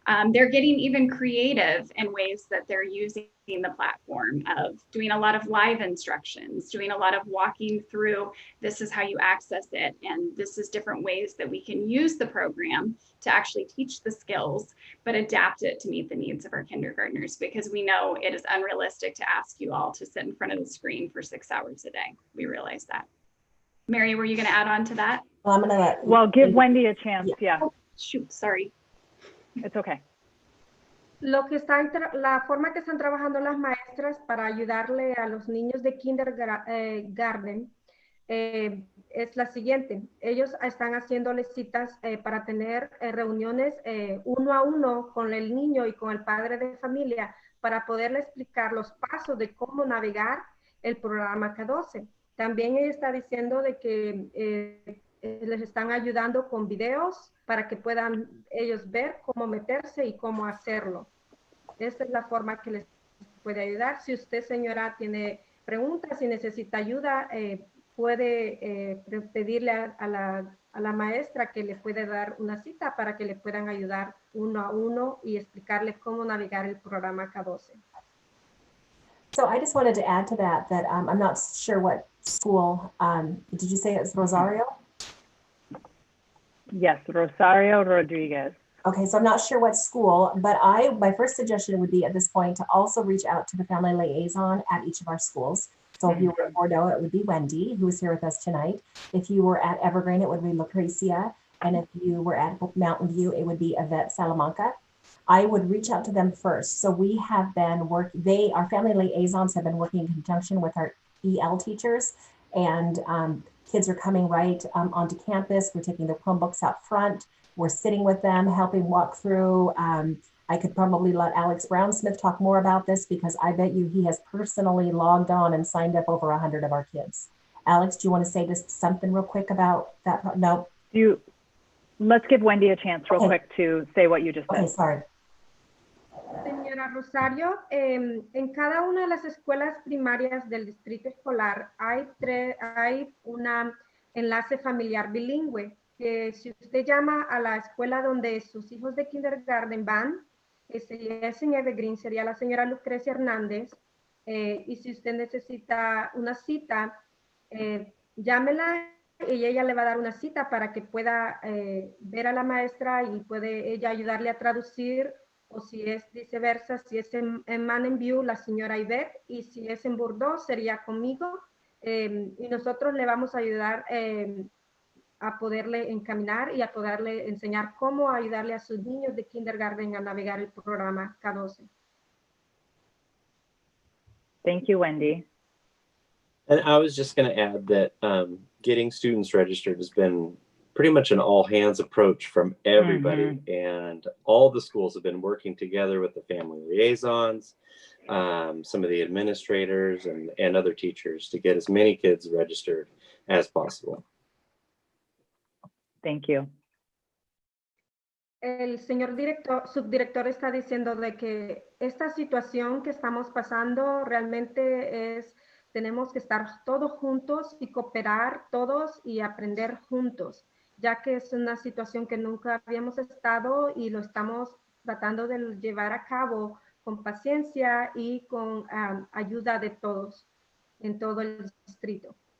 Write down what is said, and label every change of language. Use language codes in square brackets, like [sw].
[en] They're getting even creative in ways that they're using the platform, of doing a lot of live instructions, doing a lot of walking through, this is how you access it, and this is different ways that we can use the program to actually teach the skills, but adapt it to meet the needs of our kindergartners, because we know it is unrealistic to ask you all to sit in front of the screen for 6 hours a day. We realize that. Mary, were you going to add on to that? Well, give Wendy a chance. Yeah. Oh, shoot, sorry. It's okay. [es] La forma que están trabajando las maestras para ayudarle a los niños de kindergarten es la siguiente. Ellos están haciéndole citas para tener reuniones 1 a 1 con el niño y con el padre de familia para poderle explicar los pasos de cómo navegar el programa K12. También ella está diciendo de que les están ayudando con videos para que puedan ellos ver cómo meterse y cómo hacerlo. Esta es la forma que les puede ayudar. Si usted, señora, tiene preguntas y necesita ayuda, puede pedirle a la maestra que le puede dar una cita para que le puedan ayudar 1 a 1 y explicarle cómo navegar el programa K12. [en] So I just wanted to add to that I'm not sure what school, did you say it's Rosario? Yes, Rosario Rodriguez. Okay, so I'm not sure what school, but my first suggestion would be at this point to also reach out to the family liaison at each of our schools. So if you were at Bordeaux, it would be Wendy, who is here with us tonight. If you were at Evergreen, it would be Lucrecia. And if you were at Mountain View, it would be Yvette Salamanca. I would reach out to them first. So we have been our family liaisons have been working in conjunction with our EL teachers, and kids are coming right onto campus. We're taking their Chromebooks out front. We're sitting with them, helping walk through. I could probably let Alex Brownsmith talk more about this because I bet you he has personally logged on and signed up over 100 of our kids. Alex, do you want to say just something real quick about that? No. Let's give Wendy a chance real quick to say what you just said. Okay, sorry. [es] Señora Rosario, en cada una de las escuelas primarias del distrito escolar hay una enlace familiar bilingüe. Que si usted llama a la escuela donde sus hijos de kindergarten van, si es en Evergreen, sería la señora Lucrecia Hernández, y si usted necesita una cita, llámela y ella le va a dar una cita para que pueda ver a la maestra y puede ella ayudarle a traducir, o si es viceversa, si es en Mountain View, la señora Ivette, y si es en Bordeaux, sería conmigo, y nosotros le vamos a ayudar a poderle encaminar y a poderle enseñar cómo ayudarle a sus niños de kindergarten a navegar el programa K12. [en] Thank you, Wendy. And I was just going to add that getting students registered has been pretty much an all hands approach from everybody. And all the schools have been working together with the family liaisons, some of the administrators and other teachers to get as many kids registered as possible. Thank you. [es] El señor subdirector está diciendo de que esta situación que estamos pasando realmente tenemos que estar todos juntos y cooperar todos y aprender juntos, ya que es una situación que nunca habíamos estado y lo estamos tratando de llevar a cabo con paciencia y con ayuda de todos en todo el distrito.